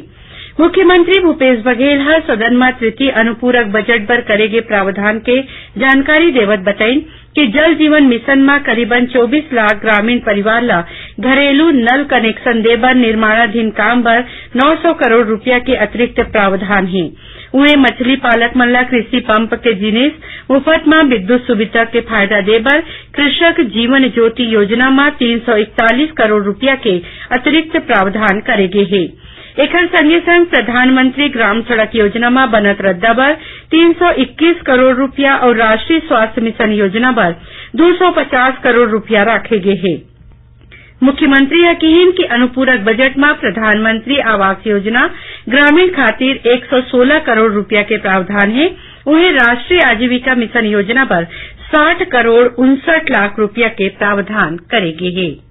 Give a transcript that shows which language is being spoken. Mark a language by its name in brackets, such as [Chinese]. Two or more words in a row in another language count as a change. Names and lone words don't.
[Chhattisgarhi] मुख्यमंत्री भूपेश बघेल हर सदन में तृतीय अनुपूरक बजट पर करेगे प्रावधान के जानकारी देवत बताइन कि जल जीवन मिशन में करीबन 24 लाख ग्रामीण परिवार ला घरेलू नल कनेक्शन देबर निर्माणाधीन काम पर 900 करोड़ रुपया के अतिरिक्त प्रावधान है। उन्हें मछली पालक मन ला कृषि पंप के जिनिस मुफ्त में विद्युत सुविधा के फायदा देबर कृषक जीवन ज्योति योजना में 341 करोड़ रुपया के अतिरिक्त प्रावधान करेगे है। एकर संगे संग प्रधानमंत्री ग्राम सड़क योजना में बनत रद्दा बर 321 करोड़ रुपया और राष्ट्रीय स्वास्थ्य मिशन योजना पर 250 करोड़ रुपया रखे गए हैं। मुख्यमंत्री यकीन कि अनुपूरक बजट में प्रधानमंत्री आवास योजना ग्रामीण खातिर 116 करोड़ रुपया के प्रावधान है। उन्हें राष्ट्रीय आजीविका मिशन योजना पर 60 करोड़ 59 लाख रुपया के प्रावधान करेगी है।